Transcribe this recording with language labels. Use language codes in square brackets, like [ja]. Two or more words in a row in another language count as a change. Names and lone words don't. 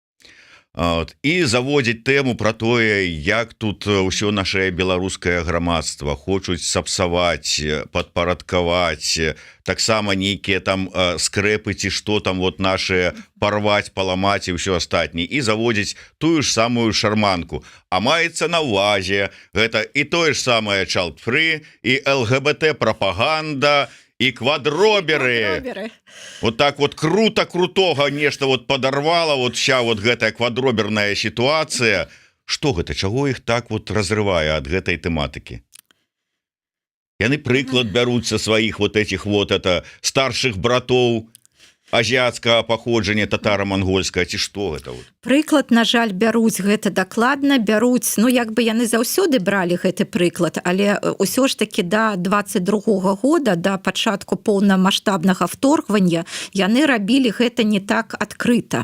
[be] І заводзіць тэму пра тое, як тут ўсё нашае беларускае грамадства хочуць сапсаваць, падпарадкаваць, таксама нейкія там скрэпы ці што там вот нашыя парваць, паламаць і ўсё астатняе, і заводзіць тую ж самую шарманку. А маецца на ўвазе гэта і тое ж самае child-free, і ЛГБТ прапаганда, і квадроберы. [ru] Вот так вот [be] крутога нешта [ru] вот подорвала, вот ща вот [be] гэтая квадроберная ситуация, Што гэта, чаго іх так вот разрывае ад гэтай тэматыкі? Яны прыклад бяруць са сваіх [ru] вот этих вот это [be] старшых братоў азіяцкага паходжання, татара-мангольскага, ці што гэта вот? Прыклад, на жаль, бяруць гэта дакладна, бяруць, ну, як бы яны заўсёды бралі гэты прыклад, але ўсё ж такі да 22-го года, да пачатку поўнамаштабнага вторгвання, яны рабілі гэта не так адкрыта.